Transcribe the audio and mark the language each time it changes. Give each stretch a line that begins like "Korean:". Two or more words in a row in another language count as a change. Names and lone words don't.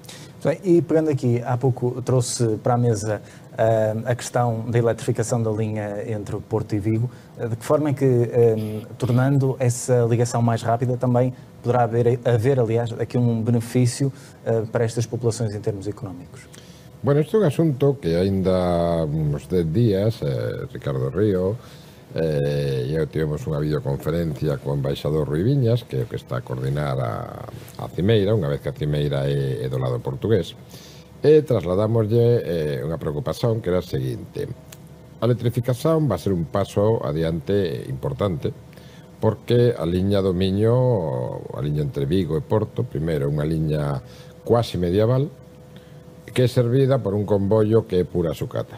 Portuguese: Bem, e pegando aqui, há pouco trouxe para a mesa a questão da eletrificação da linha entre o Porto e Vigo. De que forma é que, tornando essa ligação mais rápida, também poderá haver, aliás, aqui um benefício para estas populações em termos económicos?
Galician: Bueno, este é un asunto que ainda uns 10 días, Ricardo Río e eu tivemos unha videoconferencia co embaixador Rui Viñas, que é o que está a coordinar a cimeira, unha vez que a cimeira é do lado portugués, e trasladamoslle unha preocupación que era a seguinte: a electrificación
Spanish: va a ser
Galician: un paso adiante importante, porque a liña do Miño, a liña entre Vigo e Porto, primeiro é unha liña quasi medieval, que é servida por un convoio que é pura sucata.